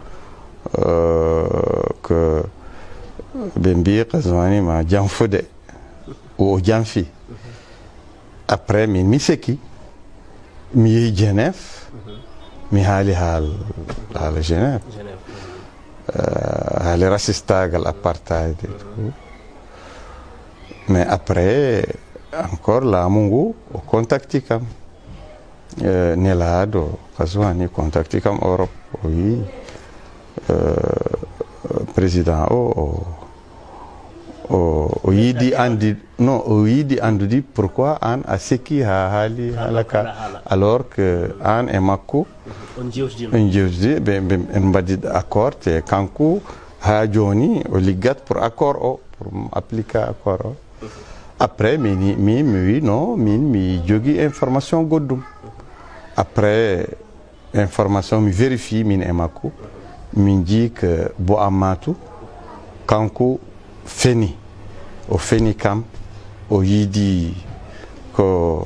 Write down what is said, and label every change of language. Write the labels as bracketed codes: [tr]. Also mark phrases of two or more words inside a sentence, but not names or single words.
[ff] que ɓe mbi Kazwani ma janfude o janfi après mi seki mi yehi Genève mi haali haala Genève haali racistagal apartheid [fr] et tout mais après encore [ff] laamu ngu o contacti kam nelaɗo Kazwani contacti kam Europe o wi président o yiidi andi non o yiidi andude pourquoi an a seki ha haali halaka [fr] alors que [ff] an e makko on jewtidi ɓe mbaɗi accord te kanko ha joni o liggat [fr] pour accord [ff] o [fr] pour appliquer accord [ff] o après mi wi non min mi jogui information goɗɗum après information mi vérifie min e makko min jii que Bo Amadou kanko o feni kam o yiidi ko